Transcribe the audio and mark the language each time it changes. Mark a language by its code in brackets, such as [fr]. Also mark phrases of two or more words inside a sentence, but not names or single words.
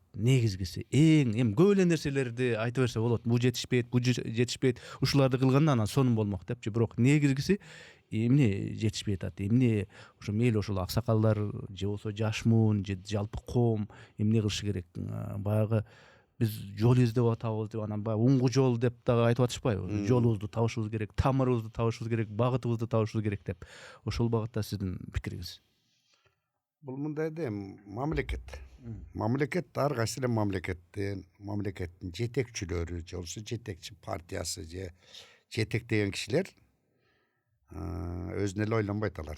[ky] Негизгиси эми көп эле нерселерди айтып берсе болот. Бул жетишпейт, ушуларды кылганда анан сонун болмок депчи. Бирок негизгиси эмне жетишпей атат? Эмне ошо мейли ошол аксакалдар же болсо жаш муун же жалпы коом эмне кылышы керек? Баягы биз жол издеп атабыз деп анан баягы уңгу жол деп дагы айтып атышпайбы? Жолубузду табышыбыз керек, тамырыбызды табышыбыз керек, багытыбызды табышыбыз керек деп. Ошол багытта сиздин пикириңиз? Бул мындай да мамлекет. Мамлекет ар кайсы эле мамлекеттин жетекчилери, же болбосо жетекчи партиясы же жетектеген кишилер өзүнө эле ойлонбойт алар.